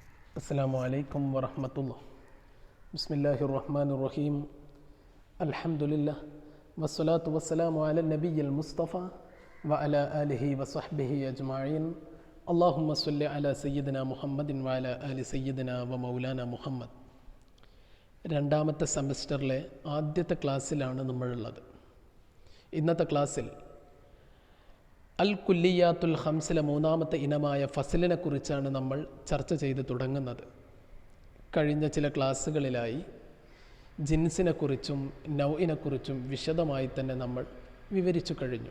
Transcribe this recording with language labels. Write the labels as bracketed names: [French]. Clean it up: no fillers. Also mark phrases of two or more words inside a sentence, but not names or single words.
[Arabic] السلام عليكم ورحمة الله. بسم الله الرحمن الرحيم. الحمد لله والصلاة والسلام على النبي المصطفى وعلى آله وصحبه أجمعين. اللهم صل على سيدنا محمد وعلى آل سيدنا ومولانا محمد. [Malayalam] രണ്ടാമത്തെ സെമസ്റ്ററിലെ ആദ്യത്തെ ക്ലാസ്സിലാണ് നമ്മളുള്ളത്. ഇന്നത്തെ ക്ലാസ്സിൽ അൽ കുല്ലിയാത്തുൽ ഹംസിലെ മൂന്നാമത്തെ ഇനമായ ഫസലിനെ കുറിച്ചാണ് നമ്മൾ ചർച്ച ചെയ്ത് തുടങ്ങുന്നത്. കഴിഞ്ഞ ചില ക്ലാസ്സുകളിലായി ജിൻസിനെക്കുറിച്ചും നൗഇനെക്കുറിച്ചും വിശദമായി തന്നെ നമ്മൾ വിവരിച്ചു കഴിഞ്ഞു.